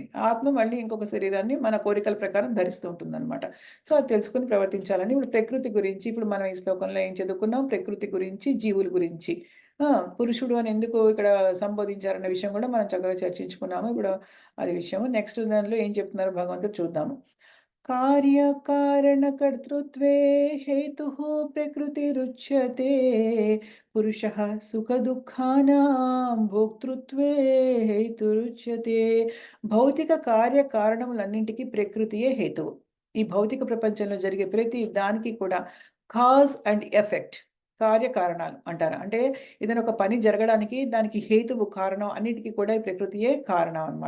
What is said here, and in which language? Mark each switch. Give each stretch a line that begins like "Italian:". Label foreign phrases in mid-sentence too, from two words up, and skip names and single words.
Telugu: ఆత్మ మళ్ళీ ఇంకొక శరీరాన్ని మన కోరికల ప్రకారం ధరిస్తూ ఉంటుందన్నమాట. సో, అది తెలుసుకొని ప్రవర్తించాలని ఇప్పుడు ప్రకృతి గురించి ఇప్పుడు మనం ఈ శ్లోకంలో ఏం చదువుకున్నాం? ప్రకృతి గురించి, జీవుల గురించి. ఆ! పురుషుడు అని ఎందుకు ఇక్కడ సంబోధించారన్న విషయం కూడా మనం చక్కగా చర్చించుకున్నాము. ఇప్పుడు అది విషయము. నెక్స్ట్ దానిలో ఏం చెప్తున్నారో భగవంతుడు చూద్దాము.
Sanskrit: कार्यकारणकर्तृत्वे हेतुः प्रकृतिरुच्यते पुरुषः सुखदुःखानां भोक्तृत्वे हेतुरुच्यते
Telugu: భౌతిక కార్యకారణములన్నింటికి ప్రకృతియే హేతువు. ఈ భౌతిక ప్రపంచంలో జరిగే ప్రతి దానికి కూడా
English: cause and effect
Telugu: కార్యకారణాలు అంటారు. అంటే ఏదైనా ఒక పని జరగడానికి దానికి హేతువు కారణం అన్నిటికి కూడా ఈ ప్రకృతియే కారణం అన్నమాట.